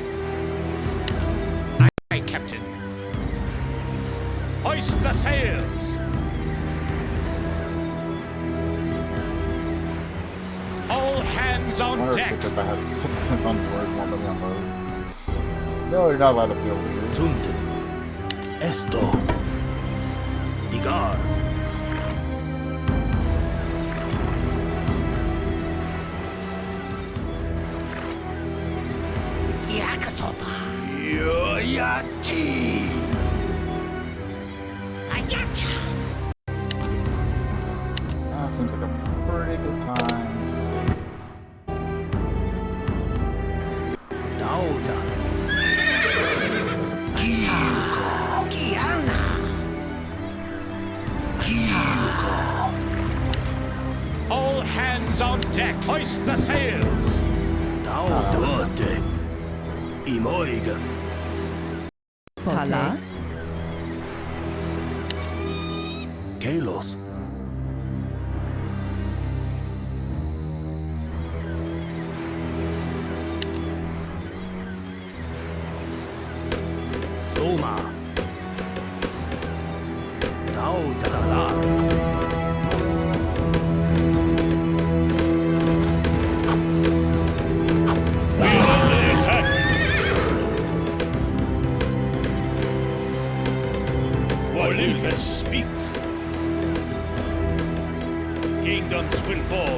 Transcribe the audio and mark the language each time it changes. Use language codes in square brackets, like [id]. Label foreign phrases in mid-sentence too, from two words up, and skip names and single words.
[en] Aye, aye, Captain. Hoist the sails! All hands I on wonder if deck! because I have citizens on board won't let me unload. No, you're not allowed to build here. Sunde. Esto. Digar. Yakasota. Yoyaki. Ayacha. Seems like a pretty good time to save. Dauta. Asago. Kiana. Asago. All hands on deck! Hoist the sails! Dauta. Imoiga. Palas. Kalos. Stoma. Dauta Talas. We're under attack. Olympus speaks. Kingdoms will fall.